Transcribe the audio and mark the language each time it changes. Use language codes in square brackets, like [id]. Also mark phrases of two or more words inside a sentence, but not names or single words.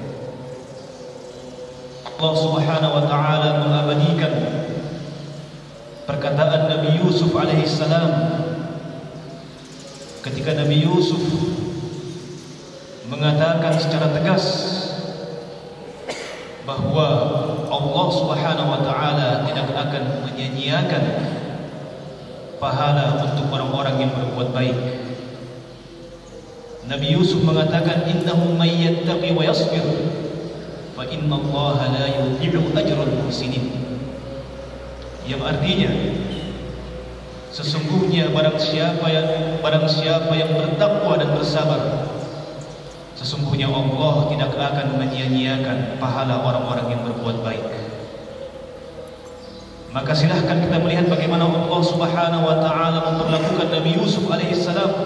[id] Allah [ar] سبحانه وتعالى [id] mengabadikan perkataan Nabi Yusuf alaihissalam ketika Nabi Yusuf mengatakan secara tegas bahwa Allah [ar] سبحانه وتعالى [id] tidak akan menyia-nyiakan pahala untuk orang-orang yang berbuat baik. Nabi Yusuf mengatakan, [ar] إنه من يتق ويصبر فإن الله لا يضيع أجر المحسنين. [id] Yang artinya, sesungguhnya barang siapa yang bertakwa dan bersabar, sesungguhnya Allah tidak akan menyia-nyiakan pahala orang-orang yang berbuat baik. Maka silahkan kita melihat bagaimana Allah [ar] سبحانه وتعالى [id] memperlakukan Nabi Yusuf alaihissalam.